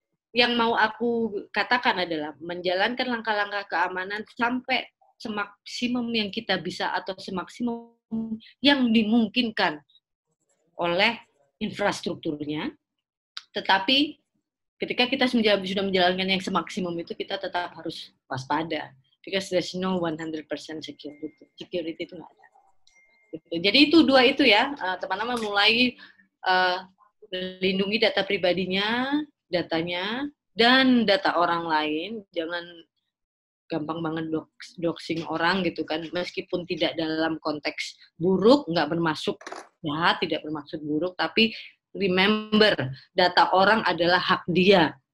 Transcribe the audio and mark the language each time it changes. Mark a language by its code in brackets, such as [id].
[id] Yang mau aku katakan adalah menjalankan langkah-langkah keamanan sampai semaksimum yang kita bisa atau semaksimum yang dimungkinkan oleh infrastrukturnya. Tetapi ketika kita sudah menjalankan yang semaksimum itu, kita tetap harus waspada. [en] Because there's no 100% security. [id] Security itu nggak ada. Jadi itu dua itu ya, teman-teman mulai melindungi data pribadinya, datanya, dan data orang lain. Jangan gampang banget doxing orang gitu kan, meskipun tidak dalam konteks buruk, nggak bermaksud ya, tidak bermaksud buruk, tapi remember, data orang adalah hak dia.